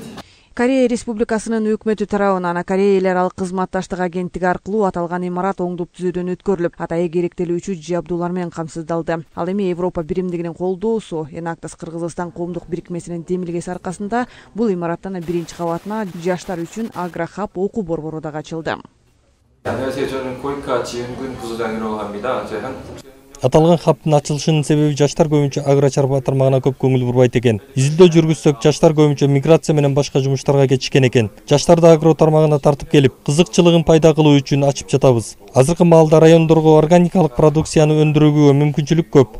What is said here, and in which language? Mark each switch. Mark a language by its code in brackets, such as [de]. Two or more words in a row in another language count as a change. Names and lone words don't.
[ky] Корея Республикасынын өкмөтү тарабынан Корея эл аралык кызматташтык агенттиги аркылуу аталган имарат оңдоп түзүүдөн өткөрүлүп, атайы керектелүүчү жабдуулар менен камсыздалды. Ал эми Европа биримдигинин колдоосу, Enactus Кыргызстан коомдук бирикмесинин демилгеси аркасында бул имараттын биринчи кабатына жаштар үчүн агрохаб окуу борбору дагы ачылды. [ko] 안녕하세요. 저는 고이카 지은군 부소장이라고 합니다. [ky] Аталган хабтын ачылышынын себеби жаштар көбүнчө агро чарба тармагына көп көңүл бурбайт экен. Изилдөө жүргүзсөк, жаштар көбүнчө миграция менен башка жумуштарга кетишкен экен. Жаштарды агро тармагына тартып келип, кызыкчылыгын пайда кылуу үчүн ачып жатабыз. Азыркы маалда райондорго органикалык продукцияны өндүрүүгө мүмкүнчүлүк көп.